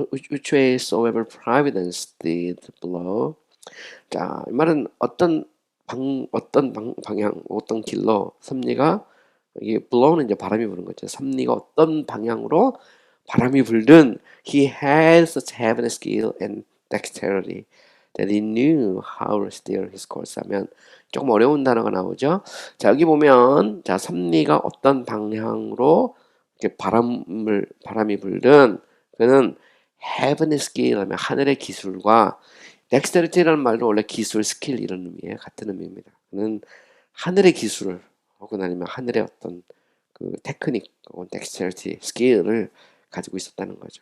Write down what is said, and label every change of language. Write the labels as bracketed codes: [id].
[en] which way soever providence did blow. [ko] 자, 이 말은 어떤 방향, 어떤 길로 섭리가 이게 blow는 이제 바람이 부는 거죠. 섭리가 어떤 방향으로 바람이 불든 [en] he had such heavenly skill and dexterity that he knew how to steer his course [ko] 하면 조금 어려운 단어가 나오죠. 자, 여기 보면 자, 섭리가 어떤 방향으로 이렇게 바람이 불든 그는 [en] heavenly skill [ko] 하면 하늘의 기술과 덱스터리티라는 말도 원래 기술, 스킬 이런 의미예요. 같은 의미입니다. 그는 하늘의 기술을 혹은 아니면 하늘의 어떤 그 테크닉 혹은 덱스터리티, 스킬을 가지고 있었다는 거죠.